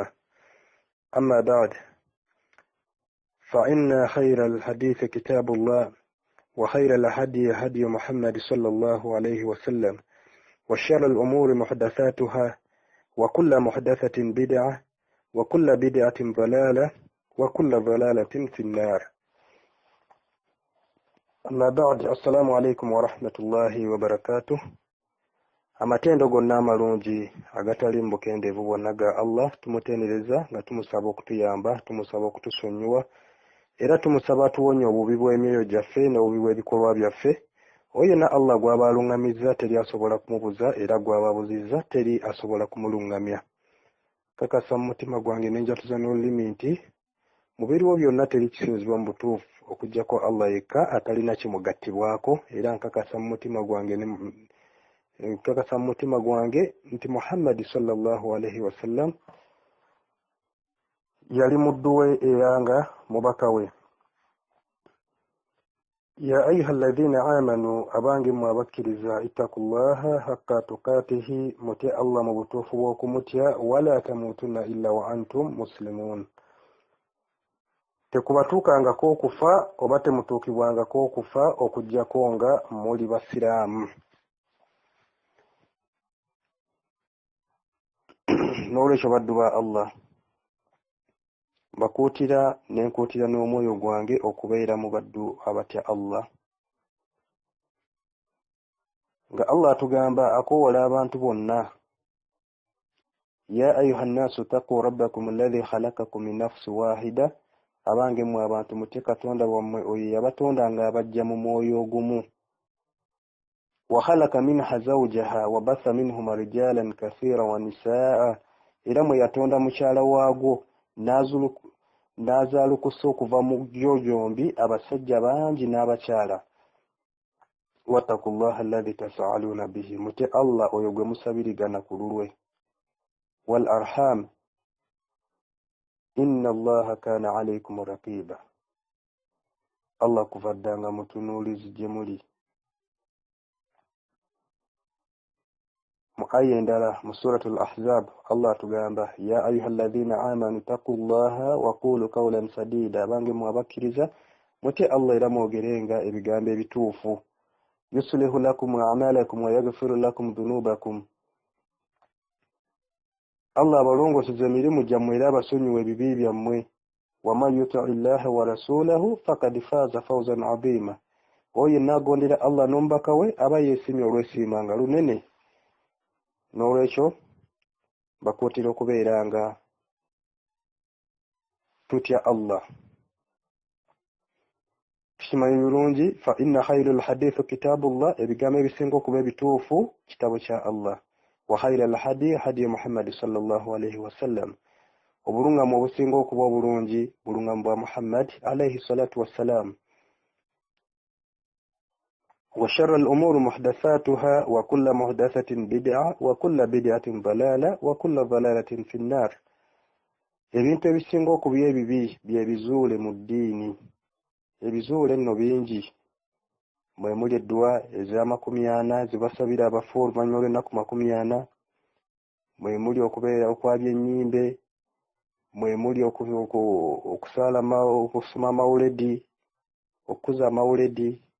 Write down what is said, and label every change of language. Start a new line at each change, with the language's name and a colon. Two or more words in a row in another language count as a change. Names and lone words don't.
Arabic: أما بعد فإن خير الحديث كتاب الله وخير الهدي هدي محمد صلى الله عليه وسلم وشر الأمور محدثاتها وكل محدثة بدعة وكل بدعة ضلالة وكل ضلالة في النار. أما بعد السلام عليكم ورحمة الله وبركاته.
Ganda: Amatendo gonna amalungi agatali mbukendeevu bwonna Allah tumutendereza nga tumusaba okutuyamba, tumusaba okutusonyiwa era tumusaba atuwonye obubi bw'emyoyo gyaffe n'obubi bw'ebikolwa byaffe. Oyo na Allah gw'aba alungamizza teri asobola kumubuza era gw'aba abuzizza teri asobola kumulungamya. Kakasa mu mutima gwange n'enjatuza n'olulimi nti mu biriwo byonna teri kisinzibwa mu butuufu okuggyako Allah yekka atalina kimugattibwako era nkakasa mu mutima gwange nti Muhammad
Arabic: صلى الله عليه وسلم
Ganda: yali muddu we era nga mubaka we.
Arabic: يا أيها الذين آمنوا
Ganda: abange mu abakkiriza
Arabic: اتقوا الله حق تقاته
Ganda: mutya Allah mu butuufu bw'okumutya
Arabic: ولا تموتن إلا وأنتم مسلمون.
Ganda: Tekubatuukangako okufa oba temutuukibwangako okufa okuggyako nga muli basiraamu. N'olwekyo baddu ba Allah bakuutira n'enkuutira n'omwoyo gwange okubeera mu baddu abatya Allah. Nga Allah atugamba akoowola abantu bonna.
Arabic: يا أيها الناس اتقوا ربكم الذي خلقكم من نفس واحدة.
Ganda: Abange mmwe abantu mutye Katonda wammwe oyo yabatonda ng'abajja mu mwoyo ogumu.
Arabic: وخلق منها زوجها وبث منهما رجالا كثيرا ونساء.
Ganda: Era mwe yatonda mukyala waagwo n'azaalukusa okuva mu gyo gyombi abasajja bangi n'abakyala.
Arabic: واتقوا الله الذي تساءلون به
Ganda: mutye Allah oyo gwe musabirigana ku lulwe.
Arabic: والأرحام إن الله كان عليكم رقيبا.
Ganda: Allah kuvaddanga mutunuulizi gye muli. Mu aya endala mu suratul Ahzab Allah atugamba
Arabic: يا أيها الذين آمنوا اتقوا الله وقولوا قولا سديدا.
Ganda: Abange mu abakkiriza mutye Allah era mwogerenga ebigambo ebituufu.
Arabic: يصلح لكم أعمالكم ويغفر لكم ذنوبكم.
Ganda: Allah abalongoseza emirimu gyammwe era abasonyiwa ebibi byammwe.
Arabic: ومن يطع الله ورسوله فقد فاز فوزا عظيما.
Ganda: Oyo n'agondera Allah n'omubaka we aba yeesimye olw'esiima nga lunene. N'olwekyo bakuutira okubeera nga tutya Allah. Tukimanyi bulungi
Arabic: فإن خير الحديث كتاب الله.
Ganda: Ebigambo ebisinga okuba ebituufu kitabo kya Allah.
Arabic: وخير الهدي هدي محمد صلى الله عليه وسلم.
Ganda: Obulungamu obusinga okuba obulungi bulungamu bwa Muhammad
Arabic: عليه الصلاة والسلام. وشر الأمور محدثاتها وكل محدثة بدعة وكل بدعة ضلالة وكل ضلالة في النار.
Ganda: ebintu ebisinga okuba ebibi byebizuule mu ddiini. Ebizuule nno bingi, mwe muli eddwa ez'amakumi-ana zibasabira abafu oluvannyuma lw'ennaku 40, mwe muli okubeera okwabya ennyimbe, mwe muli okusoma amawuledi, okukuza amawuledi.